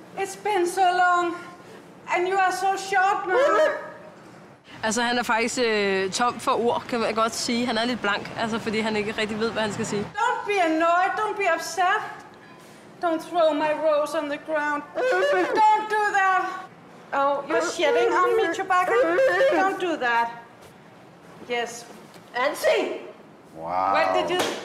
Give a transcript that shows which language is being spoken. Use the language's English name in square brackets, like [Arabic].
[English] It's been so long, and you are so short now. [Danish] Altså, han er faktisk tom for ord, kan man godt sige. Han er lidt blank, altså, fordi han ikke rigtig ved, hvad han skal sige. [English] Don't be annoyed, don't be upset. Don't throw my rose on the ground. Don't do that. Oh, you're shitting on me, Chewbacca. Don't do that. Yes. And sing. Wow. What did you...